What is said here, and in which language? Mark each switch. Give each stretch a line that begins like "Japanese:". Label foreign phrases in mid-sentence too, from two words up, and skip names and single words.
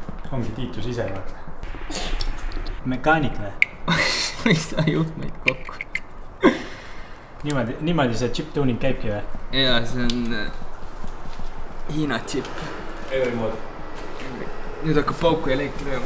Estonian: ongi Tiitus ise vaata. Mekaanik või? Ei saa juhtmeid kokku. Niimoodi see
English: chip tuning
Estonian: käibki või? Jaa, see on Hiina chip.
English: Every mood.
Estonian: Nüüd hakkab pauku ja leek lööma.